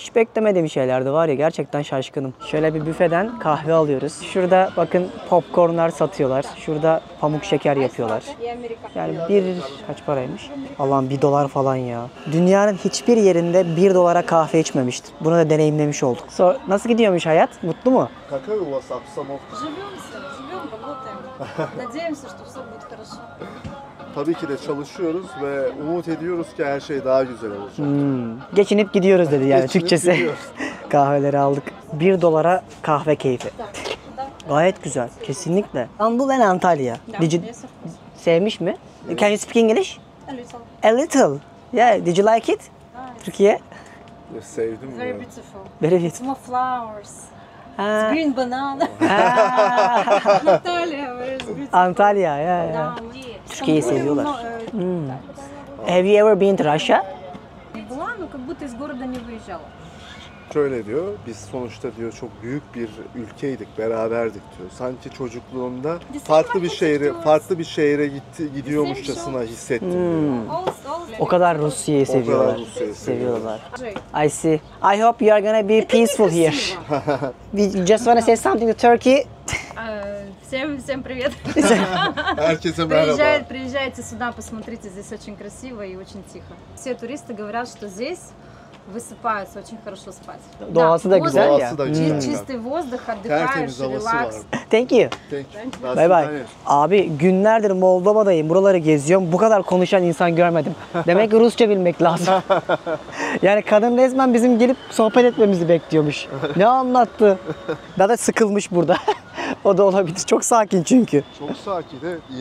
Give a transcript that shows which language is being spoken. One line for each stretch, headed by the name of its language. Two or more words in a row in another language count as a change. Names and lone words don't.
Turkish: Hiç beklemediğim şeyler de var ya, gerçekten şaşkınım. Şöyle bir büfeden kahve alıyoruz. Şurada bakın popcornlar satıyorlar. Şurada pamuk şeker yapıyorlar. Yani kaç paraymış? Allah'ım $1 falan ya. Dünyanın hiçbir yerinde $1 kahve içmemiştim. Bunu da deneyimlemiş olduk. Nasıl gidiyormuş hayat? Mutlu mu?
Russian: Какая у вас обстановка? Живем, работаем. Надеемся, что все будет хорошо.
Turkish: Tabii ki de çalışıyoruz ve umut ediyoruz ki her şey daha güzel olacak. Geçinip gidiyoruz dedi yani Geçinip Türkçesi. gidiyoruz. Kahveleri aldık. $1 kahve keyfi. Gayet güzel. Kesinlikle. İstanbul and Antalya. Sevmiş mi?
English: Can you speak English? A little. A little. Yeah. Did you like it?
Turkish: Türkiye? Sevdim
English: Very
Turkish: ya.
English: beautiful. Very good. More flowers. Ha. Green banana. Antalya, very beautiful.
Turkish: Antalya. Ya.
Russian: Да, мы
Turkish: Türkiye'yi
Russian: Стамбуле,
Turkish: seviyorlar.
Russian: но,
English: Have you ever been to Russia?
Russian: была, но как будто из города не выезжала.
Turkish: Şöyle diyor, biz sonuçta diyor çok büyük bir ülkeydik, beraberdik diyor. Sanki çocukluğumda farklı bir şehre gidiyormuşçasına hissettim diyor. O kadar Rusya'yı seviyorlar. Rusya'yı Seviyorlar.
English: I see. I hope you are gonna be peaceful here. We just wanna say something to Turkey.
Russian: Всем привет.
Turkish: Herkese merhaba.
Russian: Приезжайте сюда, посмотрите, здесь очень красиво и очень тихо. Все туристы говорят, что здесь высыпаются, очень хорошо спать.
Turkish: Doğası da güzel ya. Doğası da güzel.
Russian: Чистый воздух, отдыхаешь,
Turkish: Tertemiz havası var.
Russian: релакс.
English: Thank you. Bye bye.
Turkish: Abi günlerdir Moldova'dayım. Buraları geziyorum. Bu kadar konuşan insan görmedim. Demek ki Rusça bilmek lazım. Yani kadın resmen bizim gelip sohbet etmemizi bekliyormuş. Ne anlattı? Daha da sıkılmış burada. O da olabilir. Çok sakin çünkü. Çok sakin de iyi.